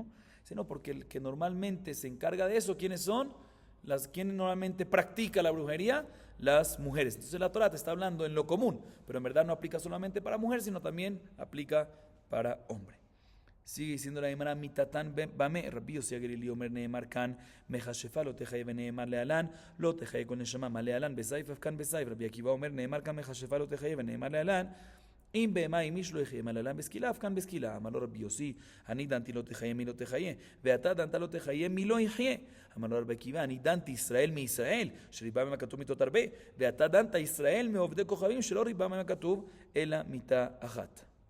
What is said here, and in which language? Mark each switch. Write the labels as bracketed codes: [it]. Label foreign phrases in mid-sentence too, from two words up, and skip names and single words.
[es] Sino porque el que normalmente se encarga de eso, ¿quiénes son? ¿Quién normalmente practica la brujería? Las mujeres. Entonces la Torah te está hablando en lo común, pero en verdad no aplica solamente para mujer, sino también aplica para hombre. Sigue diciendo la Gemara, [he] מיתתן במה רבי יוסי הגלילי אומר נאמר כאן מכשפה לא תחיה ונאמר להלן לא תחיה כל נשמה מה להלן בסייף אף כאן בסייף, רבי עקיבא אומר נאמר כאן מכשפה לא תחיה ונאמר להלן, אם בהמה עם איש לא יחיה מלאלה בסקילה, אף כאן בסקילה. אמר לו רבי יוסי, אני דנתי לא תחיה מי לא תחיה, ואתה דנת לא תחיה מי לא יחיה. אמר לו רבי עקיבא, אני דנתי ישראל מישראל, שריבה ממה כתוב מיתות הרבה, ואתה דנת ישראל מעובדי כוכבים, שלא ריבה ממה כתוב, אלא מיתה אחת.